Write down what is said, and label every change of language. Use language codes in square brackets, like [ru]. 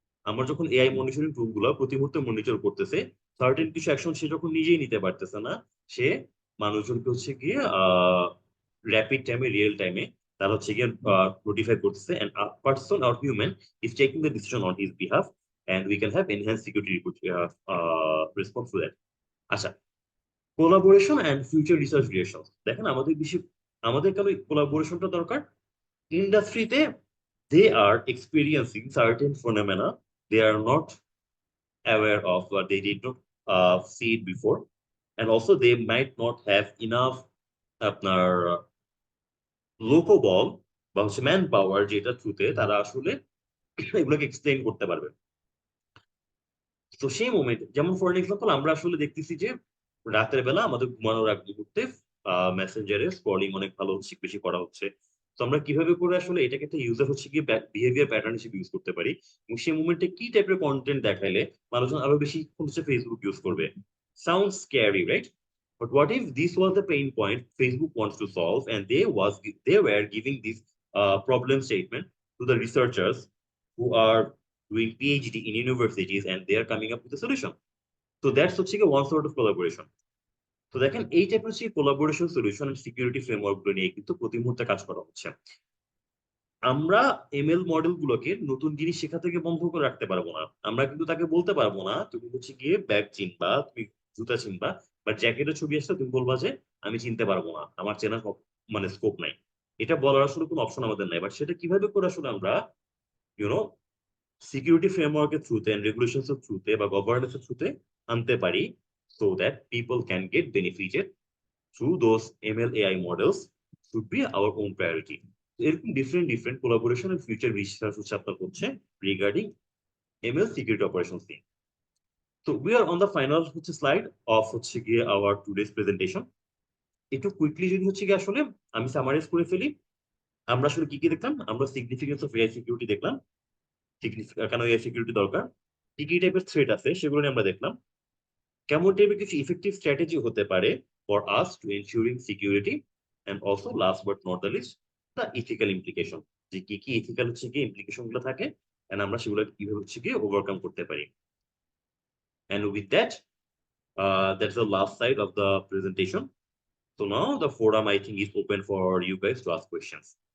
[bn] আমরা যখন AI monitoring টুল গুলো প্রতি মুহূর্তে মনিটর করতেছে, সার্টেন কিছু অ্যাকশন সে যখন নিজেই নিতে পারতেছে না, সে মানুষজনকে হচ্ছে গিয়ে র্যাপিড টাইমে, রিয়েল টাইমে তারা হচ্ছে গিয়ে নোটিফাই করতেছে, [en] and a person or human is taking the decision on his behalf, and we can have enhanced security response to that. [bn] আচ্ছা, collaboration and future research relation. দেখেন আমাদের কেন কোলাবোরেশনটা দরকার? [en] ইন্ডাস্ট্রিতে they are experiencing certain phenomena they are not aware of, or they did not see it before, and also they might not have enough [bn] আপনার লোকবল বা হচ্ছে ম্যান পাওয়ার, যেটা থ্রুতে তারা আসলে এগুলোকে এক্সপ্লেইন করতে পারবে। তো সেই মোমেন্ট, যেমন ফর এক্সাম্পল আমরা আসলে দেখতেছি যে রাতের বেলা আমাদের ঘুমানোর আগ মুহূর্তে মেসেঞ্জারে স্ক্রলিং অনেক ভালো হচ্ছে, বেশি করা হচ্ছে। তো আমরা কিভাবে করে আসলে এটাকে একটা ইউজার হচ্ছে গিয়ে বিহেভিয়ার প্যাটার্ন হিসেবে ইউজ করতে পারি, এবং সেই মোমেন্টে কি টাইপের কন্টেন্ট দেখাইলে মানুষজন আরো বেশি হচ্ছে ফেসবুক ইউজ করবে। [en] Sound scary, right? But what if this was the pain point Facebook wants to solve, and they were giving this problem statement to the researchers who are doing PhD in universities, and they are coming up with a solution. So that's হচ্ছে গিয়ে one sort of collaboration. [bn] তো দেখেন এই টাইপের হচ্ছে collaboration solution and security framework গুলো নিয়ে কিন্তু প্রতি মুহূর্তে কাজ করা হচ্ছে। আমরা এমএল মডেল গুলোকে নতুন জিনিস শেখা থেকে বন্ধ করে রাখতে পারবো না। আমরা কিন্তু তাকে বলতে পারবো না তুমি হচ্ছে গিয়ে ব্যাগ চিনবা, তুমি জুতা চিনবা, বাট জ্যাকেটের ছবি আসলে তুমি বলবা যে আমি চিনতে পারবো না, আমার চেনার মানে স্কোপ নাই। এটা বলার আসলে কোনো অপশন আমাদের নাই। বাট সেটা কিভাবে করে আসলে আমরা ইউনো সিকিউরিটি ফ্রেমওয়ার্কের থ্রুতে এন্ড রেগুলেশনস এর থ্রুতে বা গভর্নেন্স এর থ্রুতে আনতে পারি, [en] so that people can get benefited through those ML AI models should be our own priority. [bn] এরকম different collaboration and future research হচ্ছে আপনার হচ্ছে রিগার্ডিং ML সিকিউরিটি অপারেশনস নিয়ে। [en] So we are on the final হচ্ছে slide of হচ্ছে গিয়ে our today's presentation. [bn] একটু quickly যদি হচ্ছে গিয়ে আসলে আমি সামারাইজ করে ফেলি, আমরা আসলে কি কি দেখলাম? আমরা সিগনিফিকেন্স অফ এআই সিকিউরিটি দেখলাম, কেন এআই সিকিউরিটি দরকার, কি কি টাইপের থ্রেট আছে সেগুলো নিয়ে আমরা দেখলাম, কেমন টাইপের কিছু ইফেক্টিভ স্ট্র্যাটেজি হতে পারে [en] for us to ensuring security, [bn] and also [en] last but not the least [bn] the ethical implication, যে কি কি ইথিক্যাল হচ্ছে গিয়ে ইমপ্লিকেশন গুলো থাকে, এন্ড আমরা সেগুলো কিভাবে হচ্ছে গিয়ে ওভারকাম করতে পারি। [en] And with that, that's the last side of the presentation. So now the forum I think is open for you guys to ask questions.